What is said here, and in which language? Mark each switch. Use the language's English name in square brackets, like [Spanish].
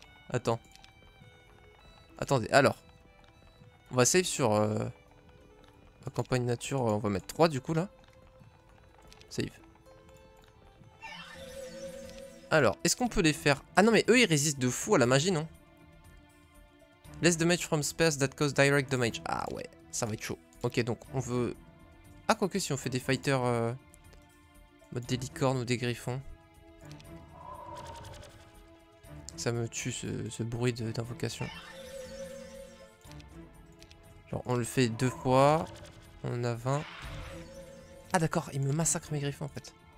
[French] Attends. Attendez, alors. On va save sur... la campagne nature, on va mettre 3 du coup, là. Save. Alors, est-ce qu'on peut les faire... Ah non, mais eux, ils résistent de fou à la magie, non? [English] Less damage from spells that cause direct damage. [French] Ah ouais, ça va être chaud. Ok, donc on veut... Ah, quoique si on fait des fighters... mode des licornes ou des griffons. Ça me tue ce bruit d'invocation. Genre, on le fait 2 fois. On en a 20. Ah d'accord, il me massacre mes griffons en fait.